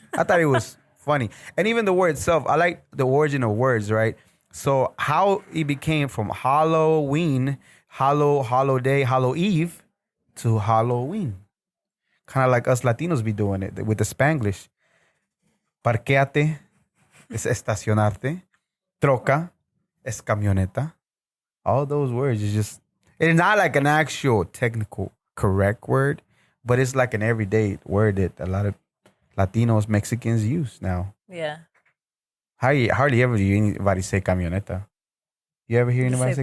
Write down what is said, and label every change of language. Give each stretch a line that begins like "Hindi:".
English: I thought it was funny. And even the word itself, I like the origin of words, right? So how it became from Halloween, holiday, Hallow Eve, to Halloween. Kind of like us Latinos be doing it with the Spanglish.
Spanish: Parqueate es estacionarte. Troca es camioneta.
English: All those words is just, it's not like an actual technical correct word, but it's like an everyday word that a lot of Latinos, Mexicans use now. Yeah. Hardly ever do you anybody say
Spanish: camioneta.
English: You ever hear anybody say